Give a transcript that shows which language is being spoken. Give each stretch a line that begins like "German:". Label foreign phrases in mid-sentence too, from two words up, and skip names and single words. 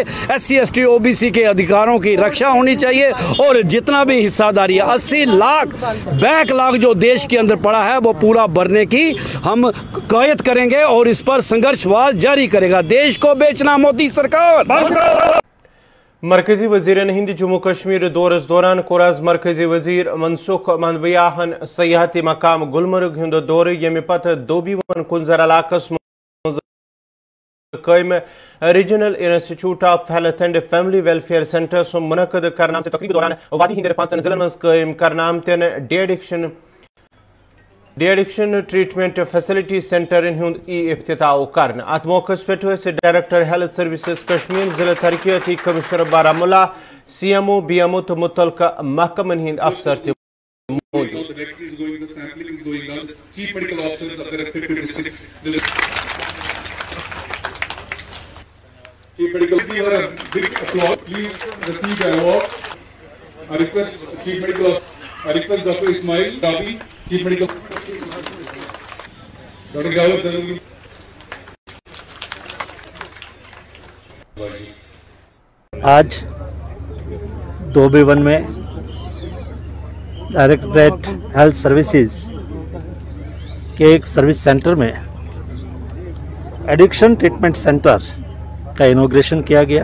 Hindi: SC ST OBC के अधिकारों की रक्षा होनी चाहिए, और जितना भी हिस्सादारी है 80 लाख बैकलॉग जो देश के अंदर पड़ा है वो पूरा भरने की हम कवायद करेंगे और इस पर संघर्षवाद जारी करेगा। देश को बेचना मोदी सरकार।
Kashmiri: मरकजी वजीर हिंद जम्मू कश्मीर दौरस दौरान कोराज मरकजी वजीर मनसुख मंदवियाहन सयाहती मकाम गुलमर्ग हुंद दौर यमे पत दोबीवन कुंजर इलाकस कायम रीजनल इंस्टीट्यूट ऑफ हेल्थ एंड फैमिली वेलफेयर सेंटर मुनक़द करना तकरीब दौरान वादी हिंद 5 जिलन मज कायम करना आमतन
English: de addiction de addiction treatment facility centres
Kashmiri: हुंद इफ्तिताह करन। अत मौकस पे
English: Director Health Services
Kashmiri: कश्मीर जिला तरक्याती कमिश्नर बारामूला CMO BMO तो मुतलका महकमन हिंद अफसर थे मौजूद।
English: Chief Medical Officer, a big applause. Please receive the award. I request Chief Medical Officer, I request Dr. Ismail Dabi, Chief Medical Officer. Dr. Jawad.
Hindi: आज 2B1 में
English: Directorate Health Services
Hindi: के एक
English: service centre
Hindi: में
English: addiction treatment centre
Hindi: का इनॉग्रेशन किया गया।